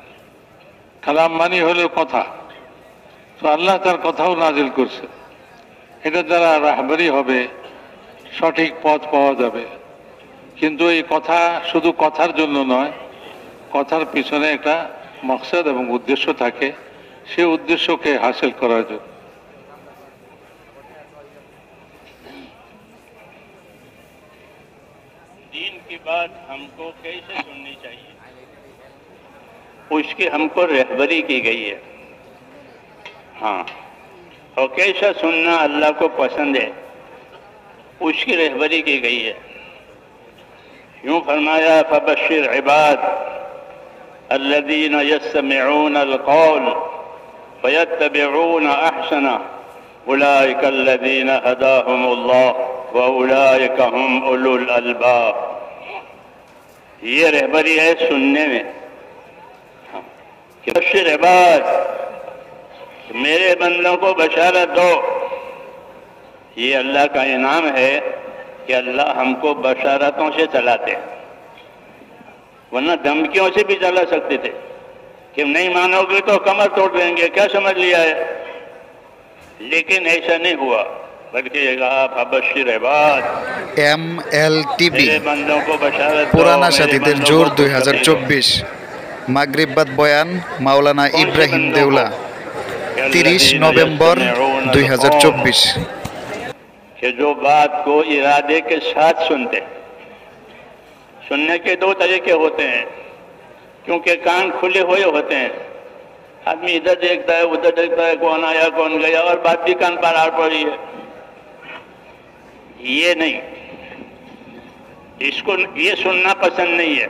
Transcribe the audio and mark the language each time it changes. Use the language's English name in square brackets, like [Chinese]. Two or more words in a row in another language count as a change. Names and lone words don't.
[Bangla] কালাম মানে হলো কথা, তো আল্লাহ তার কথাও নাজিল করছেন। এটা দ্বারা রাহবরি হবে, সঠিক পথ পাওয়া যাবে। কিন্তু এই কথা শুধু কথার জন্য নয়, কথার পিছনে একটা মকসদ এবং উদ্দেশ্য থাকে, সেই উদ্দেশ্যকে হাসিল করার জন্য। [Urdu] دین کی بات ہم کو کیسے سننی چاہیے، اس کی ہم کو رہبری کی گئی ہے۔ ہاں، اور کیسا سننا اللہ کو پسند ہے، اس کی رہبری کی گئی ہے۔ یوں فرمایا [Arabic] فبشر عباد الذین یستمعون القول فیتبعون احسنہ اولئک الذین ہداہم اللہ وَأُولَئِكَ هُمْ أُولُو الْأَلْبَابِ۔ [Urdu] یہ رہبری ہے سننے میں، کہ [Arabic] بشر عباد، [Urdu] میرے بندوں کو بشارت دو۔ یہ اللہ کا انعام ہے کہ اللہ ہم کو بشارتوں سے چلاتے ہیں، ورنہ دھمکیوں سے بھی چلا سکتے تھے کہ نہیں مانو گے تو کمر توڑ دیں گے، کیا سمجھ لیا ہے؟ لیکن ایسا نہیں ہوا، بلکہ یہ کہا [Arabic] فبشر عباد [Bangla] MLTV পুরানা সাথীদের জোর 2024 মাগরিব বাদ বয়ান মাওলানা ইব্রাহিম দেউলা 30 নভেম্বর 2024। [Urdu] کہ جو بات کو ارادے کے ساتھ سنتے ہیں. سننے کے دو طریقے ہوتے ہیں کیونکہ کان کھلے ہوئے ہوتے ہیں. آدمی ادھر دیکھتا ہے ادھر دیکھتا ہے کون آیا کون گیا اور بات بھی کان پر آ پڑی ہے. یہ نہیں، اس کو یہ سننا پسند نہیں ہے.